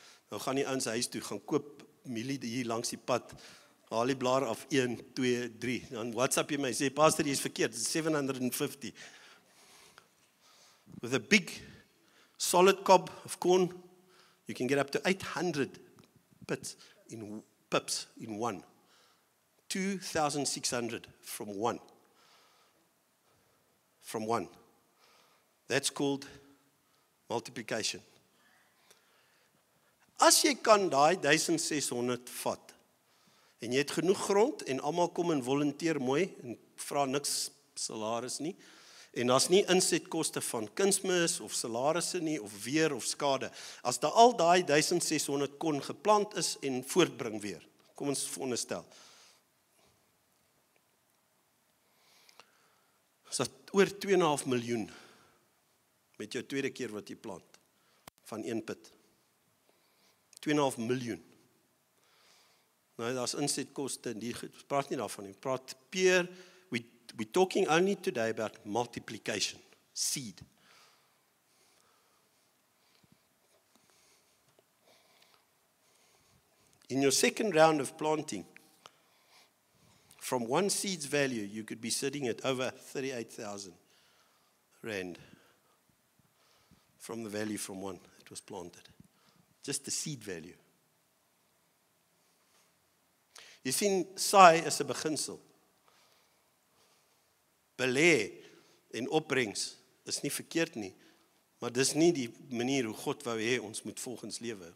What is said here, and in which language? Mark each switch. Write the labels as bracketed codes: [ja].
[af] Nou gaan die ouens huis toe, gaan koop mielie hier langs die pad, haal die blaar af 1, 2, 3. Dan WhatsApp jy my, sê, pastor, jy is verkeerd, [en] it's 750. With a big, solid cob of corn, you can get up to 800 pips in one. 2,600 from one. That's called multiplication. [af] As jy kan daai 1600 vat, en jy het genoeg grond, en almal kom en volunteer mooi, en vra niks salaris nie, en daar's nie insetkoste van kunsmis, of salarisse nie, of weer, of skade. As daar al daai 1600 kon geplant is, en voortbring weer, kom ons veronderstel. Is dat oor 2,5 miljoen, met jou tweede keer wat jy plant, van 1 pit. 2,5 miljoen. Nou, daar's insetkoste, en die praat nie daarvan nie. [en] Praat peer, we're talking only today about multiplication, seed. In your second round of planting, from one seed's value, you could be sitting at over 38,000 rand from the value from one that was planted. Just the seed value. [af] Jy sien, saai is 'n beginsel. Belê en opbrengs is nie verkeerd nie, maar dis nie die manier hoe God wou hê ons moet volgens lewe.